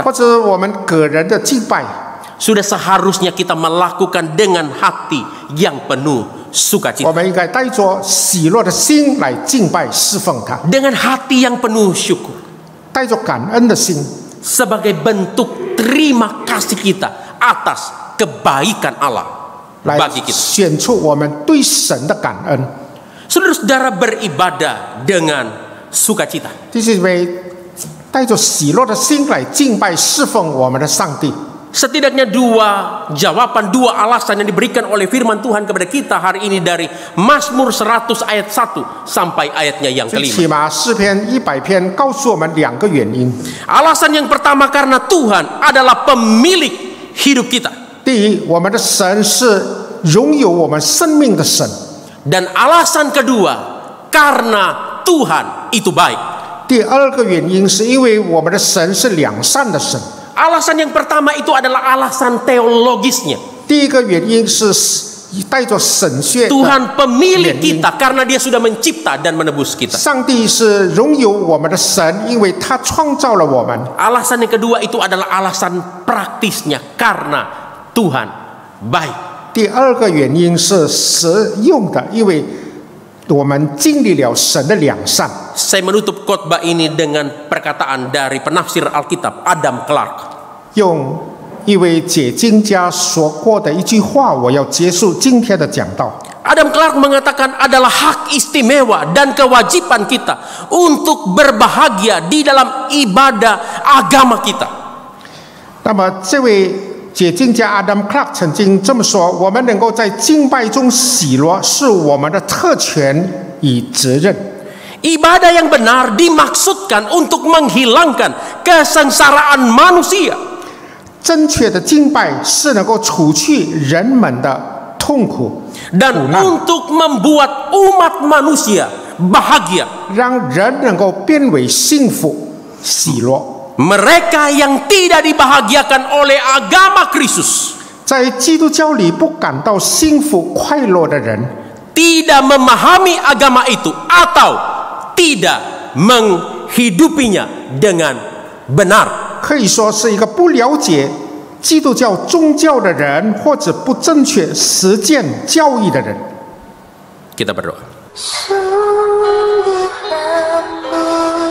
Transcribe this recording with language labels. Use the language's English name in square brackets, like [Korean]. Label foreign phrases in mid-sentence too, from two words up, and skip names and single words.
[Chinese] 或者我们个人的敬拜， [Indonesian] sudah seharusnya kita melakukan dengan hati yang penuh [Chinese] 我 [Indonesian] sukacita, [Chinese] 们应该带着喜乐的心来敬拜侍奉他， [Indonesian] dengan hati yang penuh syukur, [Chinese] 带着感恩的心， [Indonesian] sebagai bentuk terima kasih kita atas kebaikan Allah [Chinese] 来 [Indonesian] bagi kita. [Chinese] 显出我们对神的感恩。 [Indonesian] Saudara-saudara beribadah dengan sukacita. [Chinese] 弟兄姐妹，带着喜乐的心来敬拜侍奉我们的上帝。 [Indonesian] Setidaknya dua jawaban, dua alasan yang diberikan oleh firman Tuhan kepada kita hari ini dari Mazmur 100 ayat 1 sampai ayatnya yang [Chinese] 最起 [Indonesian] kelima. [Chinese] 码诗篇100篇告诉我们两个原因。 [Indonesian] Alasan yang pertama karena Tuhan adalah pemilik hidup kita. [Chinese] 第一，我们的神是拥有我们生命的神。 [Indonesian] Dan alasan kedua karena Tuhan itu baik. [Chinese] 第二个原因是因为我们的神是良善的神。 [Indonesian] Alasan yang pertama itu adalah alasan teologisnya. [Chinese] 第一个原因是带着神学的 [Indonesian] Tuhan pemilik [Chinese] 原因。 [Indonesian] kita karena Dia sudah mencipta dan menebus kita. [Chinese] 上帝是拥有我们的神，因为他创造了我们。 [Indonesian] Alasan yang kedua itu adalah alasan praktisnya karena Tuhan baik. [Chinese] 第二个原因是实用的，因为我们经历了神的良善。 [Indonesian] Saya menutup khotbah ini dengan perkataan dari penafsir Alkitab Adam Clark. [Chinese] 用一位解经家说过的一句话，我要结束今天的讲道。 [Indonesian] Adam Clark mengatakan adalah hak istimewa dan kewajiban kita untuk berbahagia di dalam ibadah agama kita. [Chinese] 那么这位解经家 Adam Clark 曾经这么说：我们能够在敬拜中喜乐，是我们的特权与责任。 [Indonesian] Ibadah yang benar dimaksudkan untuk menghilangkan kesengsaraan manusia. [Chinese] 正确的敬拜是能够除去人们的痛苦 [Indonesian] dan untuk membuat umat manusia bahagia. [Chinese] 让人能够变为幸福喜乐。 [Indonesian] Mereka yang tidak dibahagiakan oleh agama Kristus [Chinese] 在基督教里不感到幸福快乐的人 [Indonesian] tidak memahami agama itu atau tidak menghidupinya dengan benar. [Chinese] 可以说是一个不了解基督教宗教的人，或者不正确实践教义的人。 [Indonesian] Kita berdoa.